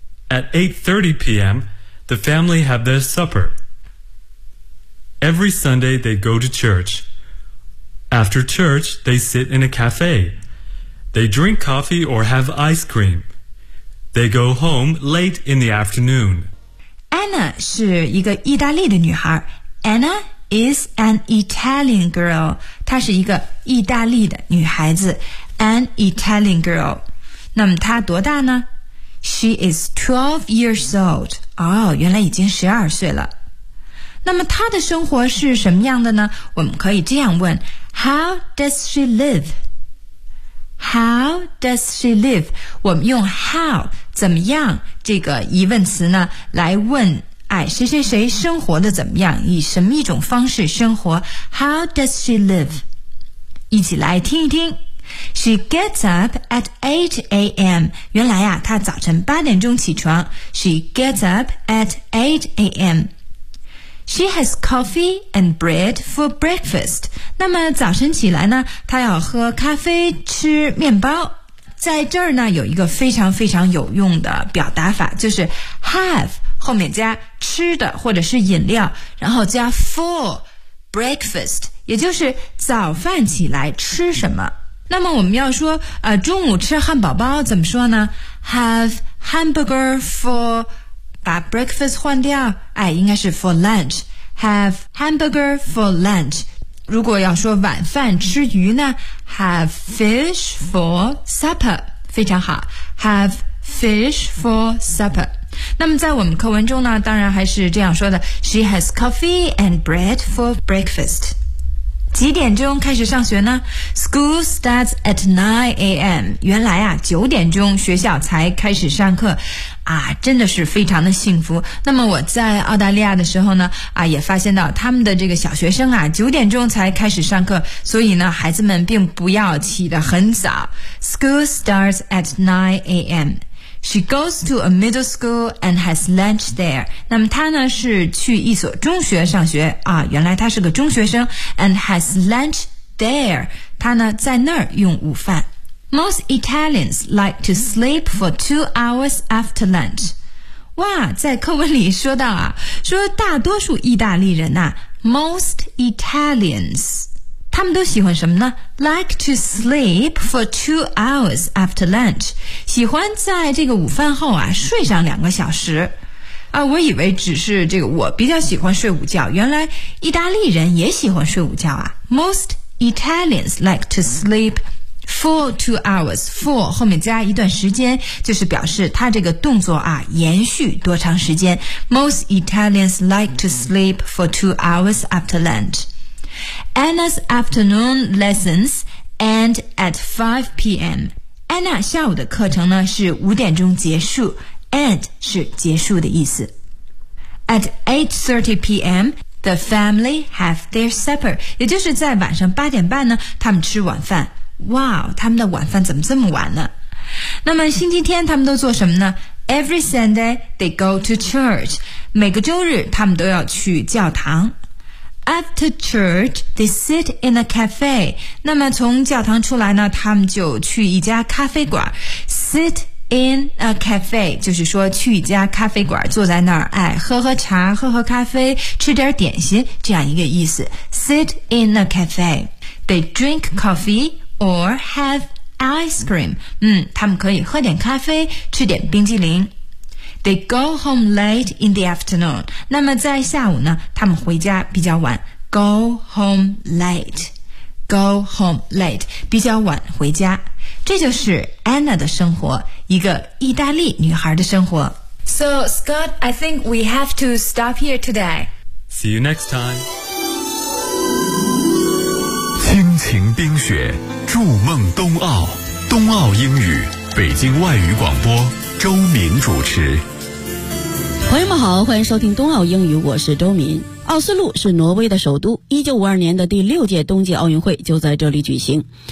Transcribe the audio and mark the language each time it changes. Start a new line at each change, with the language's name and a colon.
English: At 8:30 p.m., the family have their supper. Every Sunday, they go to church. After church, they sit in a cafe. They drink coffee or have ice cream. They go home late in the afternoon.
Chinese: Anna 是一个意大利的女孩。
English: Anna is an Italian girl.
Chinese: 她是一个意大利的女孩子。
English: An Italian girl.
Chinese: 那么她多大呢？
English: She is 12 years old.
Chinese: 哦，原来已经12岁了。那么她的生活是什么样的呢？我们可以这样问。
English: How does she live? How does she live?
Chinese: 我们用 how, 怎么样这个疑问词呢来问谁谁谁生活的怎么样，以什么一种方式生活。
English: How does she live?
Chinese: 一起来听一听。
English: She gets up at 8 a.m.
Chinese: 原来她早晨八点钟起床。
English: She gets up at 8 a.m. She has coffee and bread for breakfast.
Chinese: 那么早晨起来呢，她要喝咖啡吃面包。在这儿呢，有一个非常非常有用的表达法，就是 have 后面加吃的或者是饮料，然后加 for breakfast， 也就是早饭起来吃什么。那么我们要说中午吃汉堡包怎么说呢？
English: Have hamburger for
Chinese: 把
English: breakfast
Chinese: 换掉，应该是
English: for lunch. Have hamburger for lunch.
Chinese: 如果要说晚饭吃鱼呢，
English: Have fish for supper.
Chinese: 非常好，
English: Have fish for supper.
Chinese: 那么在我们课文中呢，当然还是这样说的，
English: She has coffee and bread for breakfast.
Chinese: 几点钟开始上学呢？
English: School starts at 9 a.m.
Chinese: 原来9点钟学校才开始上课真的是非常的幸福。那么我在澳大利亚的时候呢也发现到他们的这个小学生9点钟才开始上课，所以呢孩子们并不要起得很早。
English: School starts at 9 a.m. She goes to a middle school and has lunch there.
Chinese: 那么她呢是去一所中学上学原来她是个中学生。
English: And has lunch there.
Chinese: 她呢在那儿用午饭。
English: Most Italians like to sleep for 2 hours after lunch.
Chinese: 哇，在课文里说到说大多数意大利人
English: most Italians,
Chinese: 他们都喜欢什么呢？
English: Like to sleep for 2 hours after lunch.
Chinese: 喜欢在这个午饭后睡上两个小时。我以为只是这个我比较喜欢睡午觉，原来意大利人也喜欢睡午觉
English: Most Italians like to sleep for 2 hours,
Chinese: for 后面加一段时间，就是表示他这个动作延续多长时间。
English: Most Italians like to sleep for 2 hours after lunch. Anna's afternoon lessons end at 5 p.m.
Chinese: Anna 下午的课程呢是五点钟结束， end 是结束的意思。
English: At 8:30 p.m., the family have their supper,
Chinese: 也就是在晚上八点半呢，他们吃晚饭。哇、wow, 他们的晚饭怎么这么晚呢？那么星期天他们都做什么呢？
English: Every Sunday they go to church.
Chinese: 每个周日他们都要去教堂。
English: After church they sit in a cafe.
Chinese: 那么从教堂出来呢，他们就去一家咖啡馆。 Sit
English: in a cafe
Chinese: 就是说去一家咖啡馆坐在那儿哎，喝喝茶喝喝咖啡吃点点心这样一个意思
English: sit in a cafe they drink coffee or have ice cream
Chinese: 他们可以喝点咖啡吃点冰激凌
English: They go home late in the afternoon.
Chinese: 那么在下午呢他们回家比较晚。
English: Go home late. Go home late.
Chinese: 比较晚回家。这就是 Anna 的生活一个意大利女孩的生活。
English: So, Scott, I think we have to stop here today. See you next time.
Chinese: 亲情冰雪筑梦冬奥冬奥英语北京外语广播周敏主持朋友们好欢迎收听冬奥英语我是周敏奥斯陆是挪威的首都1952年的第六届冬季奥运会就在这里举行